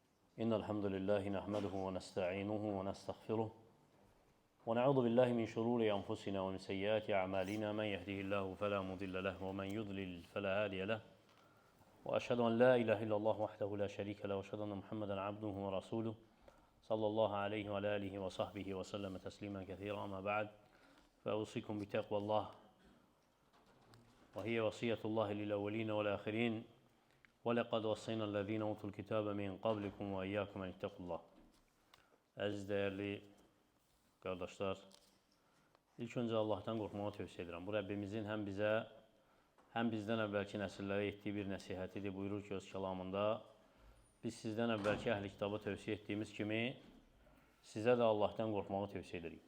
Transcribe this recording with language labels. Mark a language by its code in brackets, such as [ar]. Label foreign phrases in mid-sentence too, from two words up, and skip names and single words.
[ar] إن الحمد لله نحمده ونستعينه ونستغفره ونعوذ بالله من شرور أنفسنا ومن سيئات أعمالنا من يهده الله فلا مضل له ومن يضلل فلا هادي له وأشهد أن لا إله إلا الله وحده لا شريك له وأشهد أن محمدا عبده ورسوله صلى الله عليه وعلى آله وصحبه وسلم تسليما كثيرا. أما بعد فأوصيكم بتقوى الله وهي وصية الله للأولين والآخرين وَلَقَدْ وَصَّيْنَا الَّذ۪ينَ اُوتُوا الْكِتَابَ مِنْ قَبْلِكُمْ وَاِيَّاكُمْ اَنْ اِتَّقُوا اللّٰهِ. [az] Əziz, dəyərli qardaşlar, ilk öncə Allahdan qorxmağı tövsiyə edirəm. Bu, Rəbbimizin həm bizə, həm bizdən əvvəlki nəsillərə etdiyi bir nəsihətidir. Buyurur ki, öz kəlamında, biz sizdən əvvəlki əhl-i kitabı tövsiyə etdiyimiz kimi, sizə də Allahdan qorxmağı tövsiyə edirik.